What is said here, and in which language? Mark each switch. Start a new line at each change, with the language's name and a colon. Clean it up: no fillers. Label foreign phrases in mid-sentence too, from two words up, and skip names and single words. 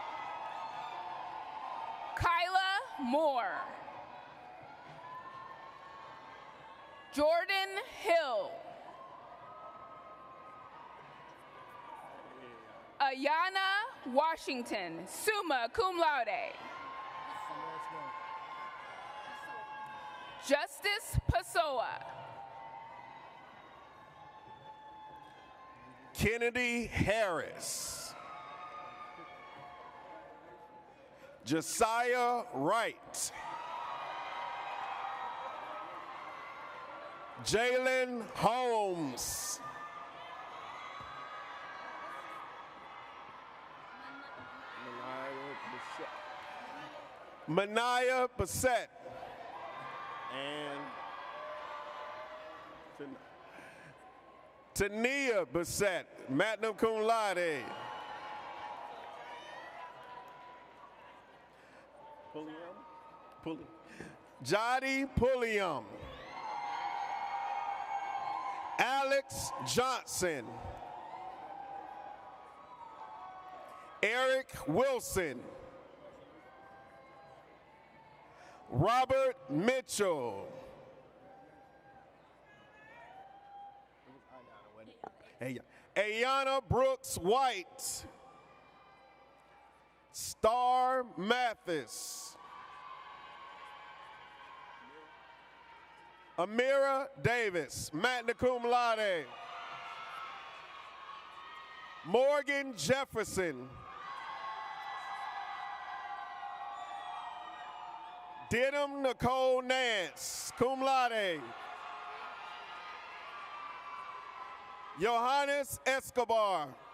English: Kyla Moore. Jordan Hill. Ayana Washington,
Latin: summa cum laude.
English: Justice Pessoa. Kennedy Harris. Josiah Wright. Jalen Holmes. Mania Bassett. And Tania Bassett,
Latin: magna cum laude.
English: Jody Pulliam. Alex Johnson. Eric Wilson. Robert Mitchell. Ayana Brooks White. Star Mathis. Amira Davis,
Latin: magna cum laude.
English: Morgan Jefferson. Denham Nicole Nance,
Latin: cum laude.
English: Johannes Escobar.